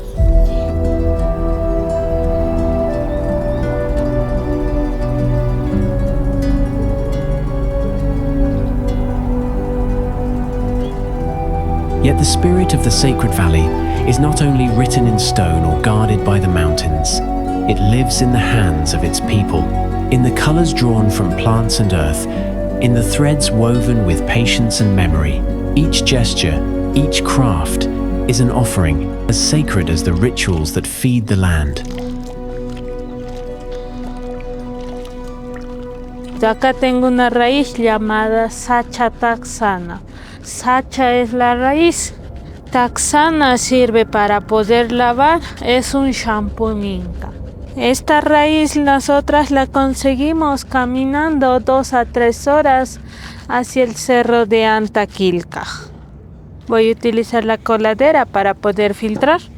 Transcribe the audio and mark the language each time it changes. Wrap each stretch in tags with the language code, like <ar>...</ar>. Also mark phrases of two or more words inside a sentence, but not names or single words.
<en>Yet the spirit of the sacred valley is not only written in stone or guarded by the mountains. It lives in the hands of its people, in the colors drawn from plants and earth, in the threads woven with patience and memory. Each gesture, each craft, is an offering as sacred as the rituals that feed the land.</en> <es>Acá tengo una raíz llamada Sacha taxana. Sacha es la raíz. Taxana sirve para poder lavar, es un shampoo inca. Esta raíz nosotras la conseguimos caminando 2 a 3 horas hacia el cerro de Antaquilca. Voy a utilizar la coladera para poder filtrar.</es>